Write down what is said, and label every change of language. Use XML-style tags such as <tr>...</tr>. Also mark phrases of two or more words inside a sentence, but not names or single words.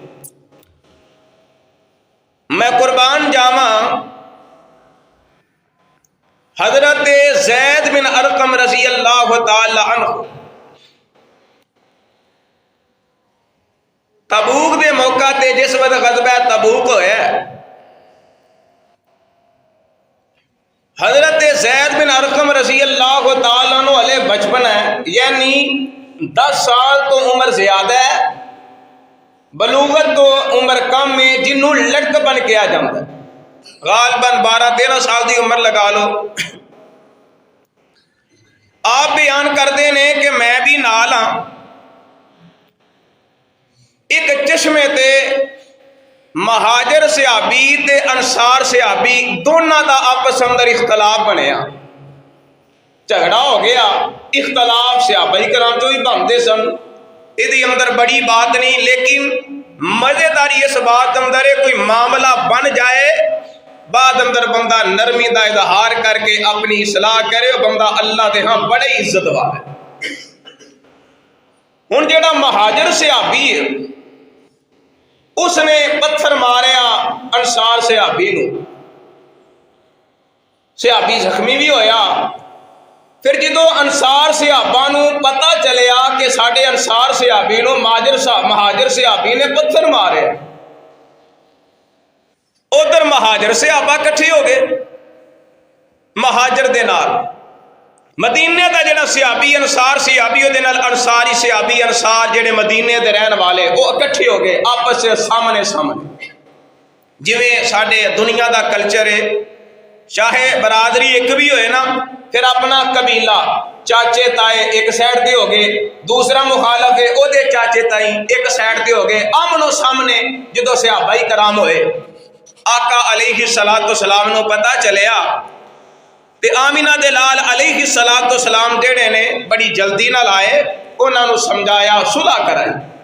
<pa>میں قربان جاواں، حضرت زید بن ارقم</pa> <ar>رضي الله تعالى عنه</ar> <pa>تبوک دے موقع تے جس وقت غزوہ تبوک ہویا, حضرت زید بن ارقم</pa> <ar>رضي الله تعالى عنه</ar> <pa>ہلے بچپن ہے، یعنی 10 سال توں عمر زیادہ ہے، بلوغت توں عمر کم ہے، جنہوں لڑک بن کے آ جاتا ہے، غالباً 12-13 سال کی عمر لگا لو. آپ بیان کرتے ہیں کہ میں بھی نال ہاں، ایک چشمے تے مہاجر صحابی تے انصار صحابی دونوں کا آپس اندر اختلاف بنیا، جھگڑا ہو گیا، اختلاف صحابہ کرام چوں ہی بنتے سن، یہ اندر بڑی بات نہیں، لیکن مزیداری اس بات اندر ہے کوئی معاملہ بن جائے، بعد اندر بندہ نرمی کا اظہار کر کے اپنی اصلاح کرے، بندہ اللہ کے ہاں بڑے عزت والا ہے. ہن جیہڑا مہاجر صحابی ہے اوہنے پتھر ماریا انصار صحابی نوں، صحابی زخمی بھی ہویا. فیر جو انصار صحابہ نوں پتا چلیا کہ ساڈے انصار صحابی نوں مہاجر صحابی نے پتھر مارے، ادھر مہاجر صحابہ اکٹھے ہو گئے مہاجر دے نال، مدینے کا جیہڑا صحابی انصار صحابی اوہدے نال انصاری صحابی انصار جیہڑے مدینے دے رہن والے او اکٹھے ہو گئے آپس میں سامنے سامنے. جویں ساڈے دنیا کا کلچر ہے، چاہے برادری ایک بھی ہوئے نا، فیر اپنا قبیلہ چاچے تائے ایک سائیڈ تے ہو گئے، دوسرا مخالف ہے اوہدے چاچے تائے ایک سائیڈ تے ہو گئے، آمنے سامنے جو صحابہ کرام ہوئے. آقا</pa> <ar>عليه الصلاة والسلام</ar> <pa>نوں پتا چلیا تے آمنہ دے لال</pa> <ar>عليه الصلاة والسلام</ar> <pa>جیہڑے نے بڑی جلدی نال آئے، اوہناں نوں سمجھایا، صلح کرائی.</pa>